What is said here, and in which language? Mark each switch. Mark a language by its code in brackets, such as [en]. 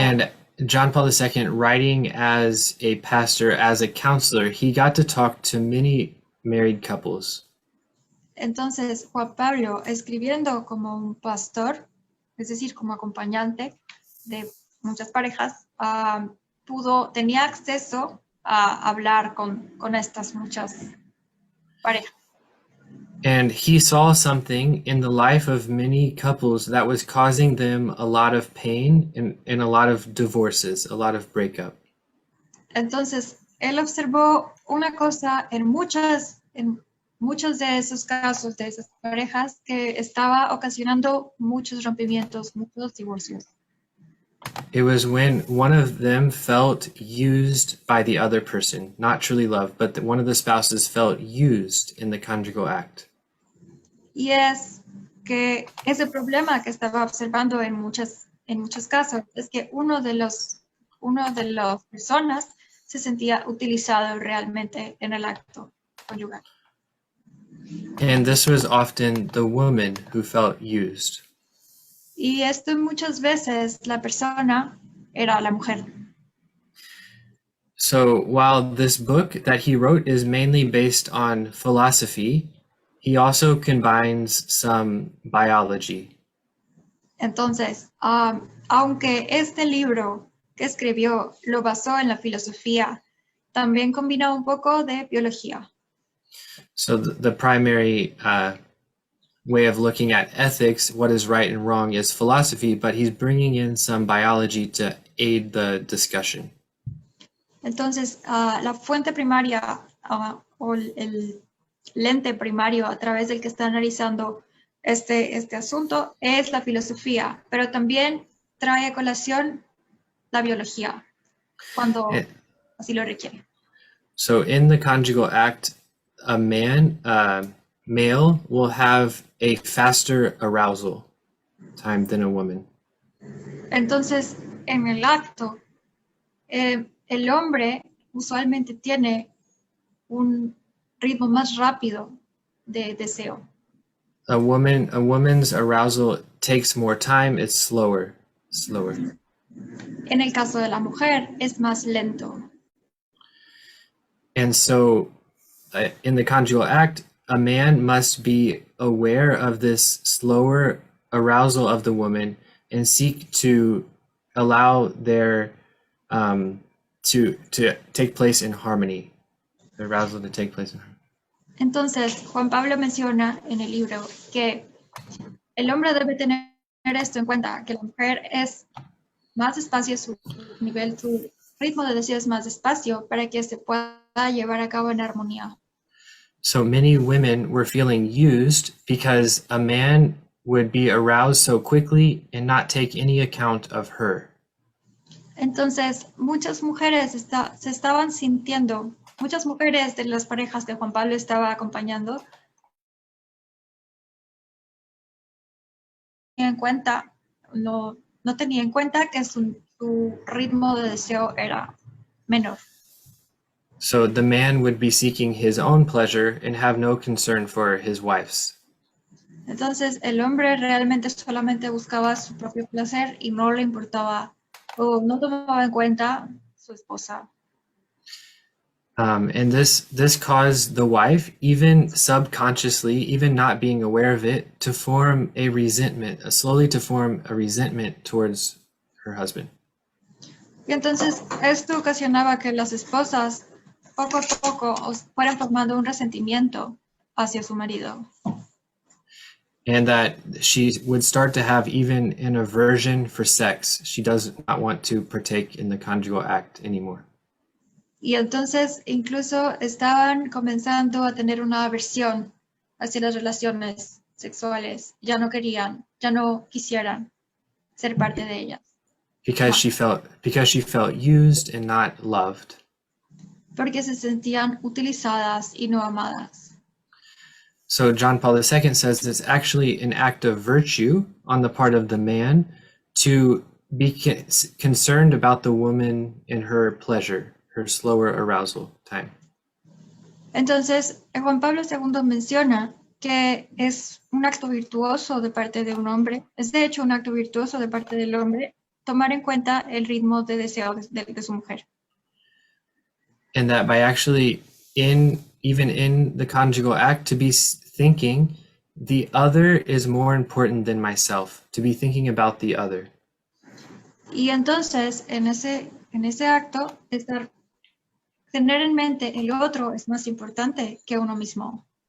[en] And John Paul II, writing as a pastor, as a counselor, he got to talk to many married couples. [es] Entonces, Juan Pablo, escribiendo como un pastor, es decir, como acompañante de muchas parejas, tenía acceso a hablar con estas muchas parejas. [en] And he saw something in the life of many couples that was causing them a lot of pain and a lot of divorces, a lot of breakup. [es] Entonces, él observó una cosa en muchos de esos casos, de esas parejas, que estaba ocasionando muchos rompimientos, muchos divorcios. [en] It was when one of them felt used by the other person, not truly loved, but that one of the spouses felt used in the conjugal act. [es] Y es que ese problema que estaba observando en muchos casos es que uno de las personas se sentía utilizado realmente en el acto conyugal. [en] And this was often the woman who felt used. [es] Y esto muchas veces la persona era la mujer. [en] So while this book that he wrote is mainly based on philosophy, he also combines some biology. [es] Entonces, aunque este libro que escribió lo basó en la filosofía, también combina un poco de biología. [en] So the primary way of looking at ethics, what is right and wrong, is philosophy, but he's bringing in some biology to aid the discussion. [es] Entonces, la fuente primaria o el lente primario a través del que está analizando este asunto es la filosofía, pero también trae a colación la biología cuando así lo requiere. [en] So in the conjugal act, a male will have a faster arousal time than a woman. [es] Entonces, en el acto, el hombre usualmente tiene un ritmo más rápido de deseo. [en] A woman's arousal takes more time, it's slower. [es] En el caso de la mujer, es más lento. [en] And so in the conjugal act, a man must be aware of this slower arousal of the woman and seek to allow their to take place in harmony, the arousal to take place in harmony. [es] Entonces, Juan Pablo menciona en el libro que el hombre debe tener esto en cuenta, que la mujer es más despacio, su ritmo de deseo es más despacio para que se pueda llevar a cabo en armonía. [en] So many women were feeling used because a man would be aroused so quickly and not take any account of her. [es] Entonces, muchas mujeres se estaban sintiendo muchas mujeres de las parejas que Juan Pablo estaba acompañando en cuenta, no tenía en cuenta que su ritmo de deseo era menor. [en] So the man would be seeking his own pleasure and have no concern for his wife's. [es] Entonces el hombre realmente solamente buscaba su propio placer y no le importaba o no tomaba en cuenta su esposa. [en] And this caused the wife, even subconsciously, even not being aware of it, to form a resentment, slowly to form a resentment towards her husband. [es] Y entonces esto ocasionaba que las esposas poco a poco fueran formando un resentimiento hacia su marido. [en] And that she would start to have even an aversion for sex. She does not want to partake in the conjugal act anymore. [es] Y entonces incluso estaban comenzando a tener una aversión hacia las relaciones sexuales. Ya no quisieran ser parte de ellas. [en] Because she felt used and not loved. [es] Porque se sentían utilizadas y no amadas. [en] So John Paul II says it's actually an act of virtue on the part of the man to be concerned about the woman and her pleasure, her slower arousal time. [es] Entonces, Juan Pablo II menciona que es un acto virtuoso de parte de un hombre, es de hecho un acto virtuoso de parte del hombre tomar en cuenta el ritmo de deseo de su mujer. [en] And that by actually even in the conjugal act to be thinking the other is more important than myself, to be thinking about the other. [es] Y entonces, en ese acto, tener en mente el otro es más importante que uno mismo.